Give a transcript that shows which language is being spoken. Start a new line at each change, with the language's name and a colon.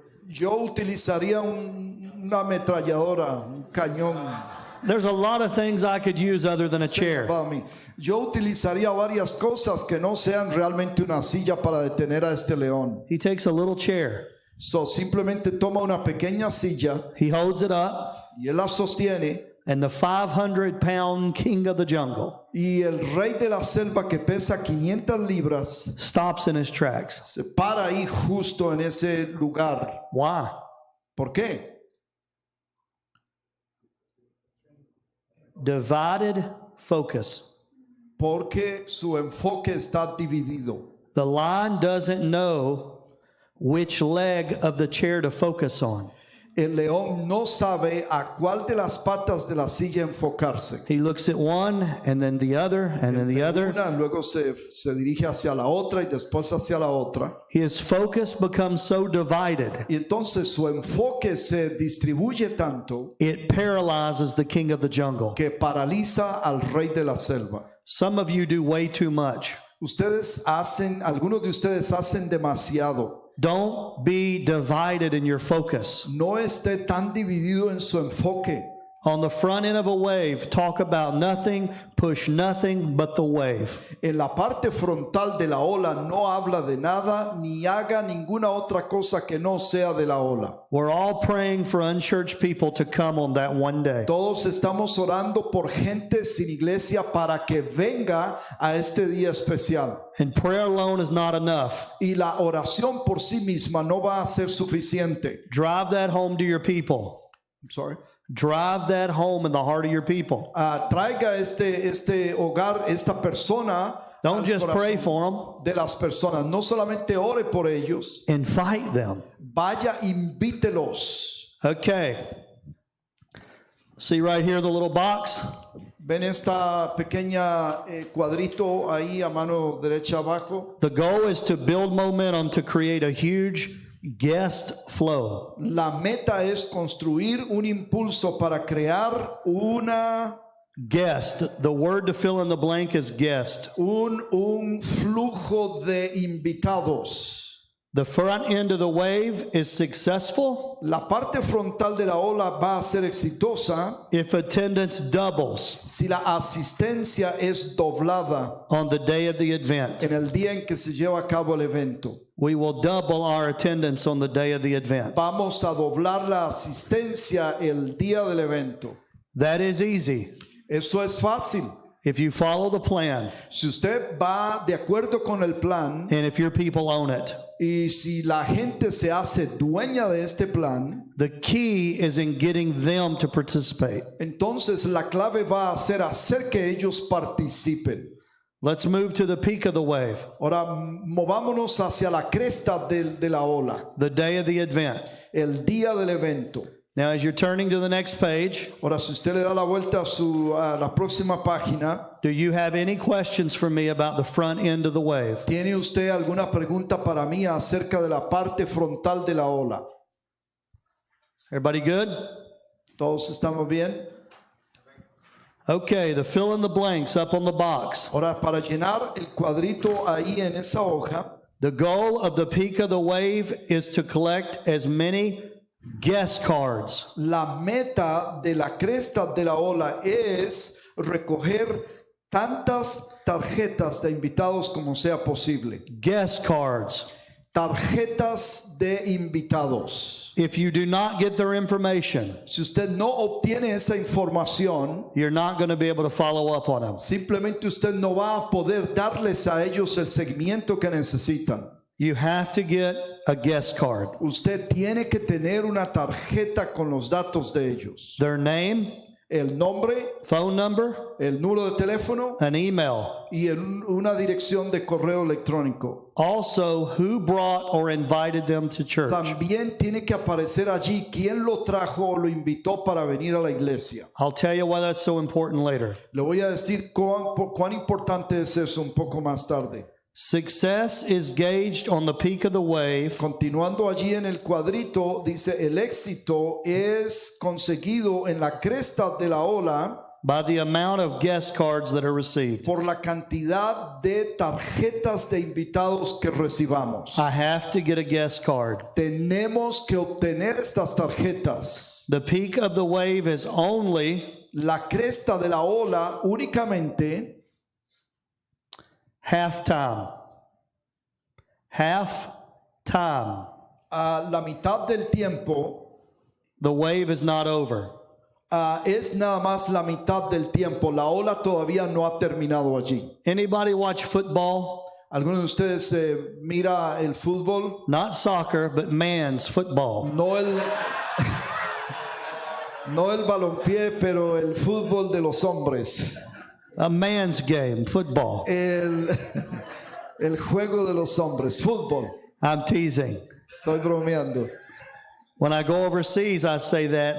Spanish: Yo utilizaría una ametralladora, un cañón.
English: There's a lot of things I could use other than a chair.
Spanish: Para mí. Yo utilizaría varias cosas que no sean realmente una silla para detener a este león.
English: He takes a little chair.
Spanish: So, simplemente toma una pequeña silla
English: He holds it up,
Spanish: y él la sostiene.
English: and the 500-pound king of the jungle
Spanish: Y el rey de la selva que pesa 500 libras
English: stops in his tracks.
Spanish: se para ahí justo en ese lugar.
English: Why?
Spanish: ¿Por qué?
English: Divided focus.
Spanish: porque su enfoque está dividido.
English: The lion doesn't know which leg of the chair to focus on.
Spanish: El león no sabe a cuál de las patas de la silla enfocarse.
English: He looks at one and then the other and then the other.
Spanish: Una, luego se dirige hacia la otra y después hacia la otra.
English: His focus becomes so divided,
Spanish: Y entonces su enfoque se distribuye tanto
English: it paralyzes the king of the jungle.
Spanish: que paraliza al rey de la selva.
English: Some of you do way too much.
Spanish: Algunos de ustedes hacen demasiado.
English: Don't be divided in your focus.
Spanish: No esté tan dividido en su enfoque.
English: On the front end of a wave, talk about nothing, push nothing but the wave.
Spanish: En la parte frontal de la ola no habla de nada ni haga ninguna otra cosa que no sea de la ola.
English: We're all praying for unchurched people to come on that one day.
Spanish: Todos estamos orando por gente sin iglesia para que venga a este día especial.
English: And prayer alone is not enough.
Spanish: Y la oración por sí misma no va a ser suficiente.
English: Drive that home to your people. I'm sorry. Drive that home in the heart of your people.
Spanish: Traiga este hogar, esta persona.
English: Don't
Spanish: al
English: just pray
Spanish: corazón
English: for them.
Spanish: de las personas. No solamente ore por ellos.
English: Invite them.
Spanish: Vaya, invítelos.
English: Okay. See right here the little box?
Spanish: Ven esta pequeña cuadrito ahí a mano derecha abajo.
English: The goal is to build momentum to create a huge guest flow.
Spanish: La meta es construir un impulso para crear una
English: Guest. The word to fill in the blank is guest.
Spanish: un flujo de invitados.
English: The front end of the wave is successful
Spanish: La parte frontal de la ola va a ser exitosa
English: if attendance doubles
Spanish: si la asistencia es doblada
English: on the day of the event.
Spanish: en el día en que se lleva a cabo el evento.
English: We will double our attendance on the day of the event.
Spanish: Vamos a doblar la asistencia el día del evento.
English: That is easy
Spanish: Eso es fácil.
English: if you follow the plan
Spanish: Si usted va de acuerdo con el plan
English: and if your people own it.
Spanish: y si la gente se hace dueña de este plan,
English: The key is in getting them to participate.
Spanish: entonces la clave va a ser hacer que ellos participen.
English: Let's move to the peak of the wave,
Spanish: Ahora movámonos hacia la cresta de la ola,
English: the day of the event.
Spanish: el día del evento.
English: Now, as you're turning to the next page,
Spanish: Ahora, si usted le da la vuelta a la próxima página,
English: do you have any questions for me about the front end of the wave?
Spanish: ¿tiene usted alguna pregunta para mí acerca de la parte frontal de la ola?
English: Everybody good?
Spanish: ¿Todos estamos bien?
English: Okay, the fill in the blanks up on the box.
Spanish: Ahora, para llenar el cuadrito ahí en esa hoja,
English: The goal of the peak of the wave is to collect as many guest cards
Spanish: la meta de la cresta de la ola es recoger tantas tarjetas de invitados como sea posible.
English: guest cards.
Spanish: Tarjetas de invitados.
English: If you do not get their information,
Spanish: Si usted no obtiene esa información,
English: you're not going to be able to follow up on them.
Spanish: simplemente usted no va a poder darles a ellos el seguimiento que necesitan.
English: You have to get a guest card.
Spanish: Usted tiene que tener una tarjeta con los datos de ellos.
English: Their name,
Spanish: El nombre,
English: phone number,
Spanish: el número de teléfono
English: an email.
Spanish: y una dirección de correo electrónico.
English: Also, who brought or invited them to church.
Spanish: También tiene que aparecer allí quién lo trajo o lo invitó para venir a la iglesia.
English: I'll tell you why that's so important later.
Spanish: Le voy a decir cuán importante es eso un poco más tarde.
English: Success is gauged on the peak of the wave
Spanish: Continuando allí en el cuadrito, dice el éxito es conseguido en la cresta de la ola
English: by the amount of guest cards that are received.
Spanish: por la cantidad de tarjetas de invitados que recibamos.
English: I have to get a guest card.
Spanish: Tenemos que obtener estas tarjetas.
English: The peak of the wave is only
Spanish: La cresta de la ola únicamente
English: halftime. Halftime.
Spanish: a la mitad del tiempo
English: The wave is not over.
Spanish: es nada más la mitad del tiempo. La ola todavía no ha terminado allí.
English: Anybody watch football?
Spanish: ¿Algunos de ustedes mira el fútbol?
English: Not soccer, but man's football.
Spanish: No el no el balompié, pero el fútbol de los hombres.
English: A man's game, football.
Spanish: El, el juego de los hombres, fútbol.
English: I'm teasing.
Spanish: Estoy bromeando.
English: When I go overseas, I say that.